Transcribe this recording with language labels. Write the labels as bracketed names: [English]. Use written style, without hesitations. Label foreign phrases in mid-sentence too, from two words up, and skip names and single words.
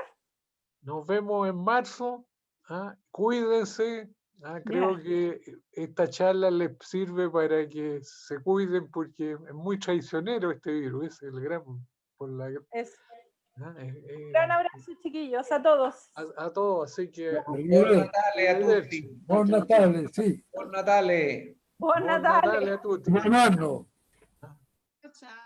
[Spanish] Nos vemos en marzo. Cuídense. Creo que esta charla les sirve para que se cuiden porque es muy traicionero este virus. Es el gran. Gran abrazo, chiquillos, a todos. A todos, así que. [Italian] Buon Natale a tutti. Buon Natale, sì. Buon Natale. Buon Natale a tutti. Buon anno. Ciao.